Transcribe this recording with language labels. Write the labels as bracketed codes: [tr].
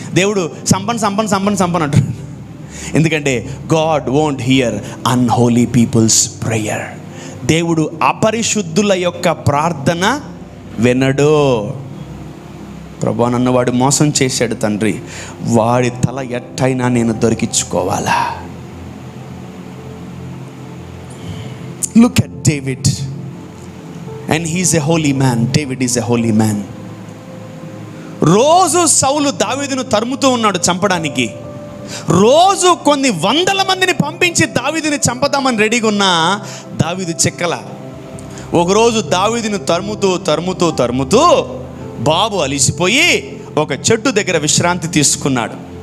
[te] దేవుడు సంపన్ అంటాడు. ఎందుకంటే [en] God won't hear unholy people's prayer. [te] దేవుడు అపరిశుద్ధుల యొక్క ప్రార్థన వినడు. ప్రభు నన్ను వాడు మోసం చేశాడు తండ్రి, వాడి తల ఎట్టయినా నేను దొరికించుకోవాలా. [en] Look at David, and he's a holy man. David is a holy man. [te] రోజు సౌలు దావీదును తరుముతూ ఉన్నాడు చంపడానికి. రోజు కొన్ని వందల మందిని పంపించి దావీదుని చంపదామని రెడీగా ఉన్నా దావీదు చెక్కల. ఒకరోజు దావీదును తరుముతూ బాబు అలిసిపోయి ఒక చెట్టు దగ్గర విశ్రాంతి తీసుకున్నాడు.